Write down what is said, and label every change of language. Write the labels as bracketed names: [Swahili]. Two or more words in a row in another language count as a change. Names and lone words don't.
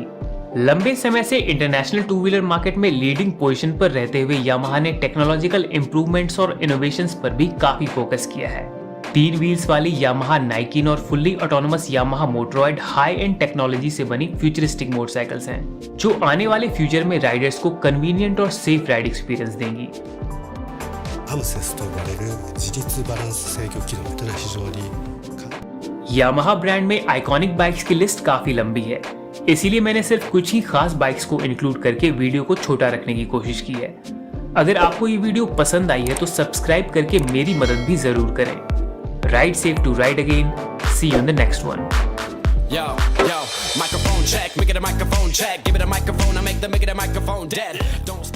[Hindi] लंबे समय से [English] international two wheeler market [Hindi] में [English] leading position [Hindi] पर रहते हुए यामाहा ने [English] technological improvements [Hindi] और इनोवेशंस पर भी काफी फोकस किया है। 3 व्हील्स वाली यामाहा नाइकिन और [English] fully autonomous [Hindi] यामाहा मोटरॉयड [English] high end technology [Hindi] से बनी [English] futuristic motorcycles [Hindi] हैं, जो आने वाले फ्यूचर में राइडर्स को कन्वीनियंट और [English] safe ride experience [Hindi] देंगी। [Japanese] AMSES と呼ばれる自律バランス制御機能というのは非常に [Hindi] यामाहा ब्रांड में [English] iconic bikes [Hindi] की लिस्ट काफी लंबी है, इसीलिए मैंने सिर्फ कुछ ही खास बाइक्स को इंक्लूड करके वीडियो को छोटा रखने की कोशिश की है। अगर आपको ये वीडियो पसंद आई है तो सब्सक्राइब करके मेरी मदद भी जरूर करें। [English] ride safe to ride again, see you in the next one. Yo, microphone check, make it a microphone check. Give it a microphone, I make the microphone dead.